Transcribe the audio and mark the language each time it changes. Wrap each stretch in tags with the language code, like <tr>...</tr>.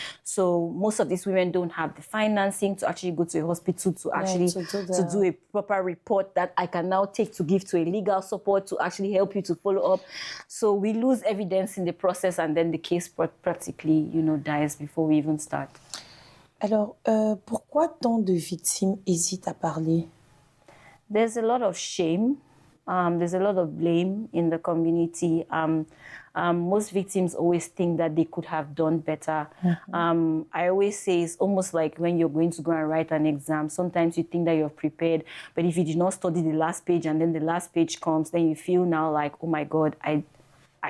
<en>So most of these women don't have the financing to actually go to a hospital to actually to do a proper report that I can now take to give to a legal support to actually help you to follow up. So we lose evidence in the process, and then the case practically, you know, dies before we even start.</en> <fr>Alors, pourquoi tant de victimes hésitent à parler?</fr> <en>There's a lot of shame. There's a lot of blame in the community. Most victims always think that they could have done better. I always say it's almost like when you're going to go and write an exam. Sometimes you think that you're prepared, but if you did not study the last page and then the last page comes, then you feel now like, oh my God, I</en>